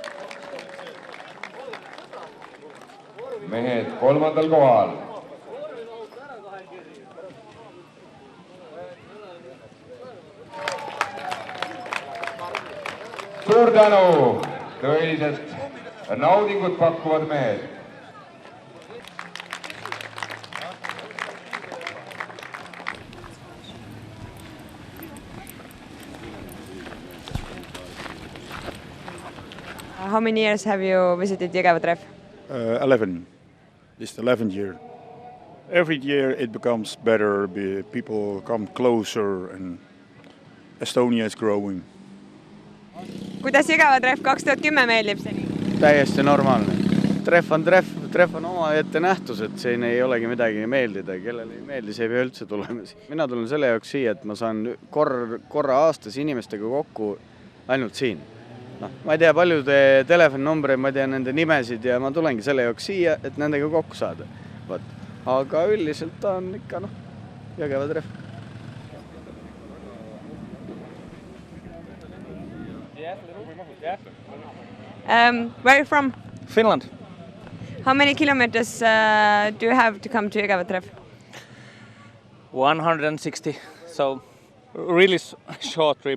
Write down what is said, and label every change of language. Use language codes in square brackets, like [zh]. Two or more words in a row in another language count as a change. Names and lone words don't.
[et] Mehed 3. kohal. Suur tänu, tõeliselt naudingut pakkuvad mehed. [en] How many years have you visited Jõgeva treff? 11. It's the 11th year. Every year it becomes better, people come closer and Estonia is growing. [et] Kuidas Jõgeva treff 2010 meeldib seni? Täiesti normaalne. Treff on oma ette nähtus, et siin ei olegi midagi meeldida. Kellele ei meeldi, see ei pea üldse tulema. Mina tulen selle jaoks siia, et ma saan korra aastas inimestega kokku ainult siin. Ma ei tea paljude telefoninumbreid, ma ei tea nende nimesid ja ma tulengi selle jaoks siia, et nendega kokku saada. Aga üldiselt on ikka Jõgeva treff. [en] Where are you from? Finland. How many kilometers do you have to come to Jõgeva treff? 160, so really short trip.